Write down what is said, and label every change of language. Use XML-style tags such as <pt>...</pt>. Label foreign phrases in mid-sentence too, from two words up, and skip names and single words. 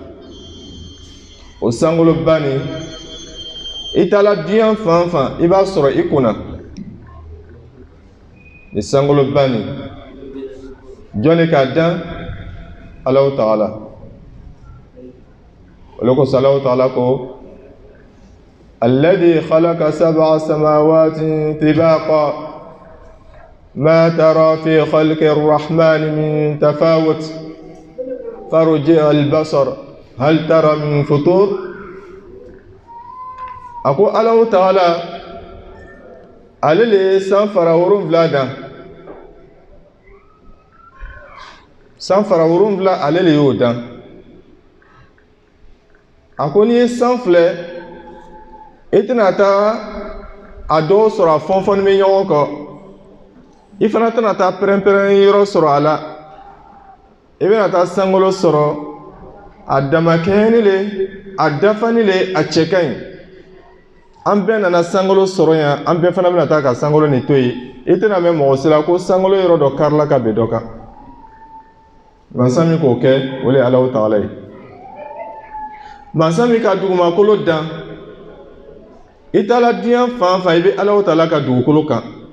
<bm>O sankolo banni, i taala diɲɛ fan fan i b'a sɔrɔ i kunna. Ni sankolo banni, jɔn de k'a dan? Alahu Taala. O le kosɔn Alahu Taala ko</bm> <ar>الذي خلق سبع سماوات طباقا ما ترى في خلق الرحمن من تفاوت فارجع البصر هل ترى من فطور.</ar> <bm>A ko Alahu Taala ale le ye san fara 7 dan, san fara 7 ale le y'o dan. A ko n'i ye san filɛ, i tɛna taa a dɔw sɔrɔ a fɔnfɔnni bɛ ɲɔgɔn kɔ, i fana tɛna taa pɛrɛn-pɛrɛn yɔrɔ sɔrɔ a la, i bɛna taa sankolo sɔrɔ a damakɛɲɛni le, a dafani le, a cɛ ka ɲi. An bɛɛ nana sankolo sɔrɔ yan, an bɛɛ fana bɛna taa ka sankolo nin to yen. I tɛna mɛn mɔgɔ si la ko sankolo yɔrɔ dɔ karila ka bɛn dɔ kan. Masa min k'o kɛ, o le ye Alahu Taala ye. Masa min ka dugumakolo dan, i taala diɲɛ fan fan i bɛ Alahu Taala ka dugukolo kan.</bm>